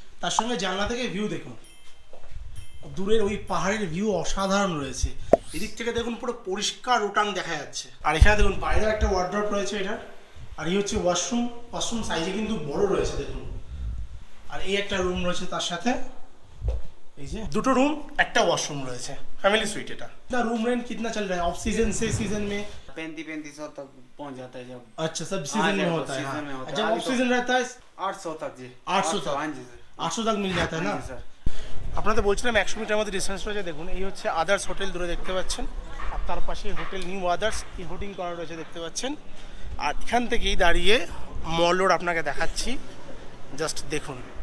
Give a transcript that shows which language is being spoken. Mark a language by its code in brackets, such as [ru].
[bn] তার সঙ্গে জানলা থেকে ভিউ দেখুন, দূরের ওই পাহাড়ের ভিউ অসাধারণ রয়েছে। এদিক থেকে দেখুন পুরো পরিষ্কার রোটাং দেখা যাচ্ছে। আর এখানে দেখুন বাইরে একটা ওয়ার্ড্রপ রয়েছে এটা। আর এই হচ্ছে ওয়াশরুম সাইজে কিন্তু বড় রয়েছে দেখুন। আর এই একটা রুম রয়েছে তার সাথে, এই যে দুটো রুম একটা ওয়াশরুম রয়েছে, फैमिली स्वीट এটা। [hi] रूम रेंट कितना चल रहा है ऑफ सीजन से सीजन में? 3500 तक पहुंच जाता है जब। अच्छा सब सीजन में होता है। जब ऑफ सीजन रहता है 800 तक जी। 800 तक? हाँ जी सर, 800 तक मिल जाता है ना सर। [bn] আপনাদের বলছিলাম 100 মিটার মধ্যে ডিসটেন্স রয়েছে। দেখুন এই হচ্ছে আদার্স হোটেল দূরে দেখতে পাচ্ছেন, আর তার পাশে হোটেল নিউ আদার্স এই হোর্ডিং করা রয়েছে দেখতে পাচ্ছেন। আর এখান থেকেই দাঁড়িয়ে মল রোড আপনাকে দেখাচ্ছি, জাস্ট দেখুন।